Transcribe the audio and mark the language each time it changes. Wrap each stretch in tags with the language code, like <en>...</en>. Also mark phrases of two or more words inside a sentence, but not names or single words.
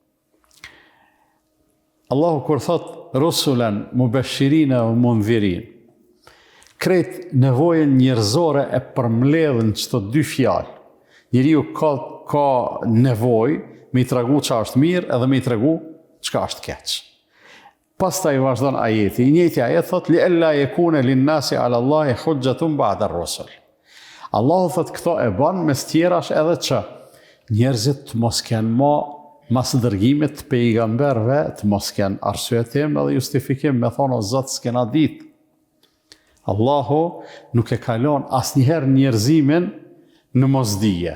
<sq>Allahu kur thot</sq> <ar>رسلا مبشرين ومنذرين,</ar> <sq>krejt nevojën njerëzore e përmbledhin çto dy fjalë. Njeriu ka nevojë me I tregu çka është mirë edhe me I tregu çka është keq. Pastaj vazhdon ajeti. I njëjti ajet thot</sq> <ar>لئلا يكون للناس على الله حجة بعد الرسل.</ar> <sq>Allahu thot këto e bën mes tjerash edhe që njerëzit të mos kenë mas dërgimit të pejgamberëve, të mos kenë arsye tim edhe justifikim me thonë o Zot s'kena ditë. Allahu nuk e kalon asnjëherë njerëzimin në mosdije.</sq>